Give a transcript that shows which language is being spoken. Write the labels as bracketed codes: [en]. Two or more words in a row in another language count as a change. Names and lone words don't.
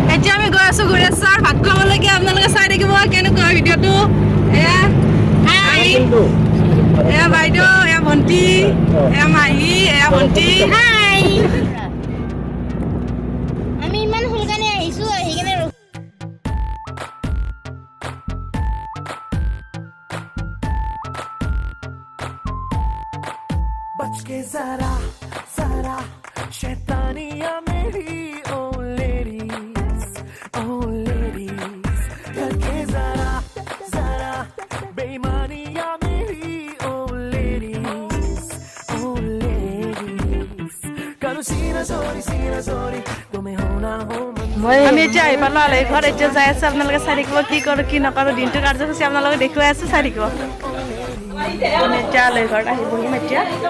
[as] এতিয়া আমি গৈ আছো গুৰেশ্বৰ ভাত খাবলৈকে আপোনালোকে চাই থাকিব কেনেকুৱা ভিডিঅ'টো এয়া এয়া বাইদেউ এয়া ভণ্টি এয়া মাহী এয়া ভণ্টি হাই আমি ইমান সোনকালে আহিছো সেইকাৰণে [hi] बच के जरा जरा शैतानियां मेरी ओ लेडीज करके जरा जरा बेईमानियां मेरी ओ लेडीज करो सीना चोरी तुम्हें होना हो [as] আমি এতিয়া আহি পালো আলহী ঘৰত এতিয়া যাই আছো আপোনালোকে চাই থাকিব কি কৰো কি নকৰো দিনটো কাৰ্যসূচী আপোনালোকে দেখুৱাই আছো চাই থাকিব আমি এতিয়া আলহী ঘৰত আহি বহিম এতিয়া